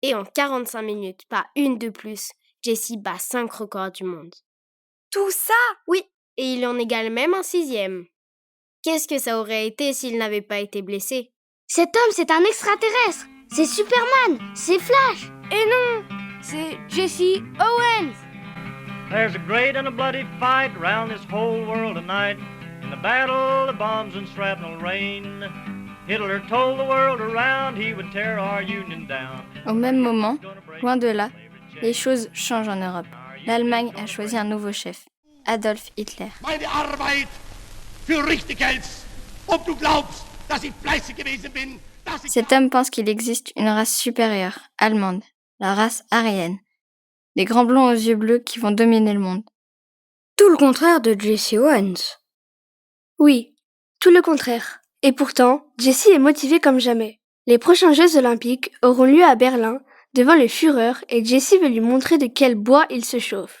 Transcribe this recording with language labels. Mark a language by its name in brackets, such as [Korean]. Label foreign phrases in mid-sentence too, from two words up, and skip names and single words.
[French] Et en 45 minutes, pas une de plus, Jesse bat 5 records du monde. Tout ça? Oui, et il en égale même un 6e. Qu'est-ce que ça aurait été s'il n'avait pas été blessé? Cet homme, c'est un extraterrestre. C'est Superman. C'est Flash. Et non, c'est Jesse Owens. [English] There's a great and a bloody fight round this whole world tonight. In the battle, the bombs and shrapnel rain. Hitler told the world around he would tear our Union down. [French] Au même moment, loin de là, les choses changent en Europe. L'Allemagne a choisi un nouveau chef, Adolf Hitler. [German] Meine Arbeit für richtig hältst. Ob du glaubst, dass ich fleißig gewesen bin, dass ich... [French] Cet homme pense qu'il existe une race supérieure, allemande, la race aryenne. Des grands blonds aux yeux bleus qui vont dominer le monde. Tout le contraire de Jesse Owens. Oui, tout le contraire. Et pourtant, Jesse est motivé comme jamais. Les prochains Jeux Olympiques auront lieu à Berlin, devant le Führer, et Jesse veut lui montrer de quel bois il se chauffe.